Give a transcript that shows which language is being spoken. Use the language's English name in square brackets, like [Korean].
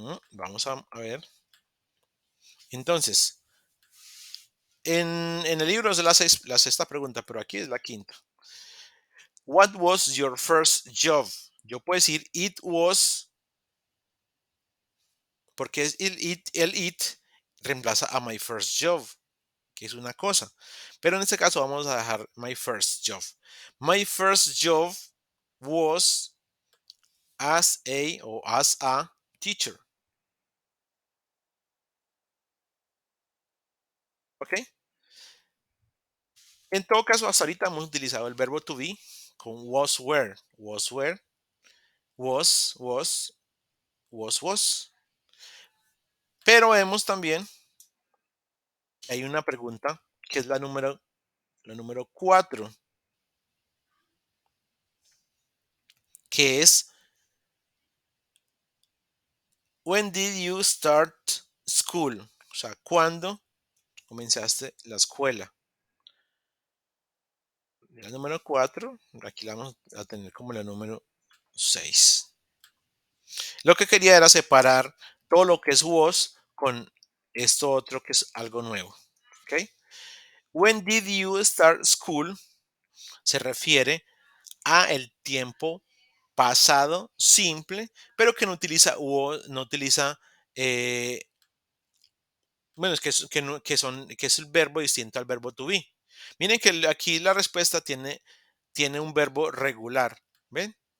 [Spanish] Vamos a ver. Entonces, en el libro es la sexta pregunta, pero aquí es la quinta. [English] What was your first job? [Spanish] Yo puedo decir it was porque es el it reemplaza a [English] my first job, [Spanish] que es una cosa. Pero en este caso vamos a dejar [English] my first job. My first job was as a teacher. [Spanish] ¿Ok? En todo caso, hasta ahorita hemos utilizado el verbo to be con was, was. Pero vemos también que hay una pregunta que es la número 4, que es [English] When did you start school? [Spanish] O sea, ¿cuándo comenzaste la escuela? La número 4, aquí la vamos a tener como la número 6. Lo que quería era separar todo lo que es was con esto otro que es algo nuevo. ¿Ok? [English] When did you start school? [Spanish] Se refiere a el tiempo pasado simple, pero que no utiliza was, no utiliza, eh, bueno, es que, que es el verbo distinto al verbo to be. Miren que aquí la respuesta tiene un verbo regular. ¿Ven?